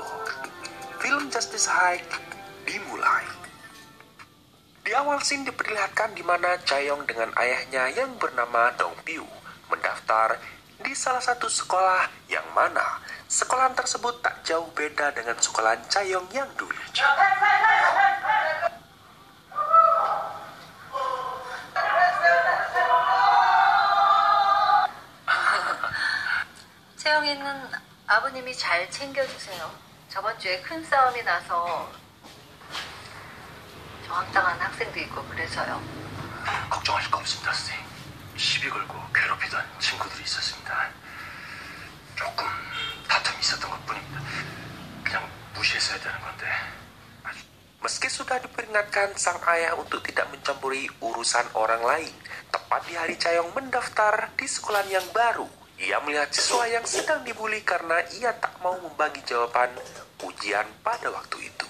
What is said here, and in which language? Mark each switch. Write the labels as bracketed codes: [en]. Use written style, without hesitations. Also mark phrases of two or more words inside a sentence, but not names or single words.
[id] Film Justice Hike dimulai. Di awal scene diperlihatkan di mana Chayong dengan ayahnya yang bernama Dong Piu mendaftar di salah satu sekolah, yang mana sekolahan tersebut tak jauh beda dengan sekolahan Chayong yang dulu. [ko] 채영이는 아버님이 잘 챙겨주세요. 저번 주에 큰 싸움이 나서 저항당한 학생도 있고 그래서요. 걱정하실 거 없습니다, 선생님. 시비 걸고 괴롭히던 친구들이 있었습니다. 조금 다툼이 있었던 것뿐입니다. 그냥 무시했어야 되는 건데. [id] Meski sudah diperingatkan sang ayah untuk tidak mencampuri urusan orang lain, tepat di hari Chayong mendaftar di sekolah yang baru, ia melihat siswa yang sedang dibuli karena ia tak mau membagi jawaban ujian pada waktu itu.